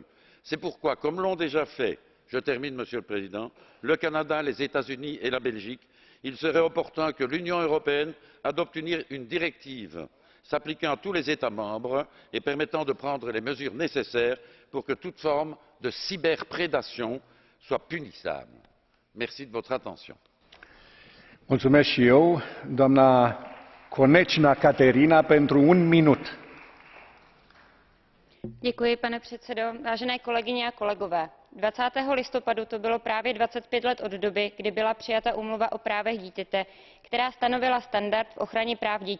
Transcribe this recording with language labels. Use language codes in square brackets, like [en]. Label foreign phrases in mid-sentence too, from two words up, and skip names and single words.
[fr] C'est pourquoi, comme l'ont déjà fait, je termine, Monsieur le Président, le Canada, les États-Unis et la Belgique, il serait opportun que l'Union européenne adopte une directive s'appliquant à tous les États membres et permettant de prendre les mesures nécessaires pour que toute forme de cyberprédation soit punissable. Merci de votre attention. [ro] Mulțumesc și eu. Doamna Konečná Kateřina, pentru 1 minut. [cs] Děkuji, pane předsedo. Vážené kolegyně a kolegové, 20. listopadu to bylo právě 25 let od doby, kdy byla přijata úmluva o právech dítěte, která stanovila standard v ochraně práv dětí.